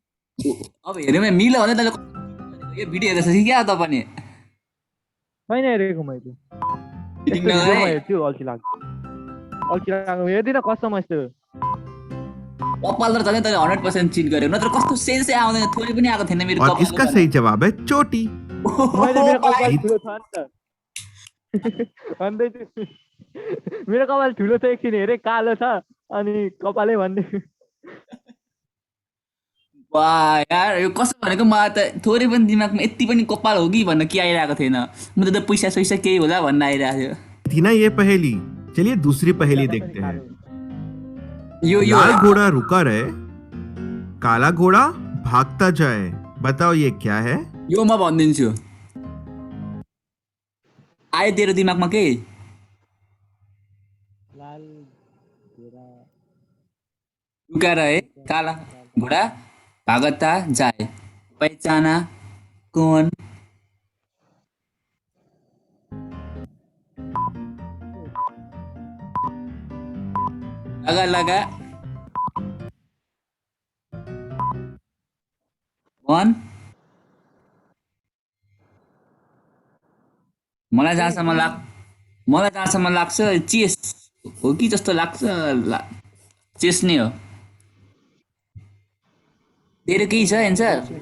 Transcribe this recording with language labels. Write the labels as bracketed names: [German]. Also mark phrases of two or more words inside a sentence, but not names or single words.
[Nepali] अब हेऱ्यो मिलो भने तैँले यो भिडियो हेरेपछि क्या त पनि छैन हेरेको मैले। फिटिङ यस्तो भिडियोमा नगरे हेर्छु अल्छी लाग्छ। अल्छी लाग्नु हेर्दिनँ कसम यस्तो। कपाल त झन् तैँले 100% चिट गरेको, नत्र कस्तो सेन्सै आउँदैन, थोरै पनि आएको थिएन मेरो [Hindi] और [Nepali] कपाल। [Hindi] इसका सही जवाब है चोटी। [Nepali] मैले मेरो कपाल ठुलो छ नि त। भन्दै छु मेरो कपाल ठुलो छ, एकछिन हेरेँ कालो छ अनि कपालै भन्दै। वाह यार, यो कस्तो भनेको? मलाई त थोरै पनि दिमागमा यति पनि कपाल हो कि भन्न के आइरहेको थिएन। म त पैसा सैसा केही होला भन्न आइरहेको थियो। [Hindi] थी ना ये पहेली। चलिए दूसरी पहेली देखते हैं। [Nepali] यो [Hindi] लाल घोड़ा रुका रहे, काला घोड़ा भागता जाए। बताओ ये क्या है? [Nepali] यो म भनिदिन्छु। आयो तेरो दिमागमा के? [Hindi] लाल घोडा रुका रहे, काला घोडा भागता जाए, पहचाना कौन? [Nepali] लगा लगा 1 मलाई जहाँसम्म लाग्छ चेस हो कि जस्तो लाग्छ चेस नै हो तेरो केही छ एन्सर